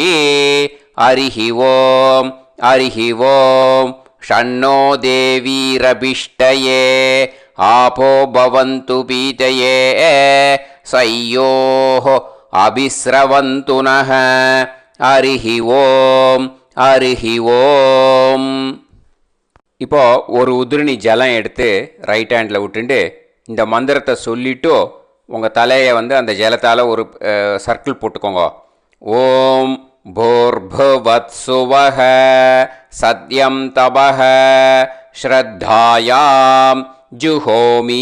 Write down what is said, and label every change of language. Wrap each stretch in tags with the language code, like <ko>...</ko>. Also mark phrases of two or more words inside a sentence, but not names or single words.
<sa>हरिः ओं हरिः ओं षण्णो देवीरभिष्टये आपो भवन्तु पीतये सयोः अभिस्रवन्तु नः. हरिः ओं हरिः ओं.</sa> <ta>இப்போ ஒரு உதிரணி ஜலம் எடுத்து</ta> <en>right hand</en> <ta>விட்டுண்டு இந்த மந்திரத்தை சொல்லிவிட்டு உங்கள் தலையை அந்த ஜலத்தால் ஒரு சர்க்கிள் போட்டுக்கோங்க.</ta> <sa>ओम् भूर्भुवस्सुवः सत्यं तपः श्रद्धायां जुहोमि.</sa>